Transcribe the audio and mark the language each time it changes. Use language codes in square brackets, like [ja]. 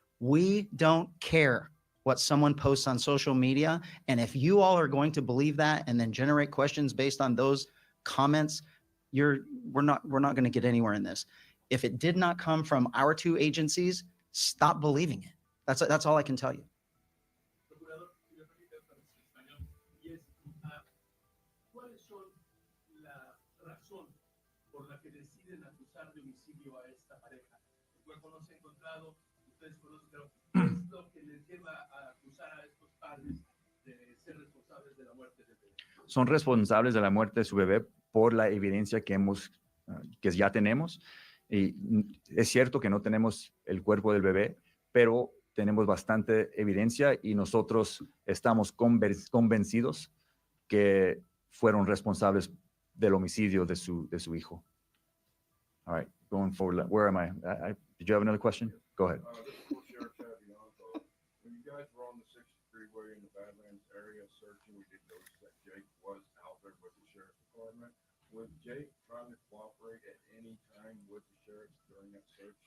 [en] We don't care what someone posts on social media. And if you all are going to believe that and then generate questions based on those comments, we're not going to get anywhere in this. If it did not come from our two agencies, stop believing it. That's all I can tell you. [es] Procurador, si me permite otra vez en español, y es, ¿cuáles son la razón por la que deciden acusar de homicidio a esta pareja? El cuerpo no se ha encontrado, ustedes conocen, pero ¿qué es lo que les lleva a acusar a estos padres de ser responsables de la muerte del bebé? Son responsables de la muerte de su bebé por la evidencia que ya tenemos. Y es cierto que no tenemos el cuerpo del bebé, pero tenemos bastante evidencia y nosotros estamos convencidos que fueron responsables del homicidio de su hijo. [en] All right, going forward, where am I? Did you have another question? Go ahead. This is for Sheriff Chavianco. When you guys were on the 60th Freeway in the Badlands area searching, we did notice that Jake was out there with the sheriff's department. Was Jake trying to cooperate at any time with the sheriff during that search?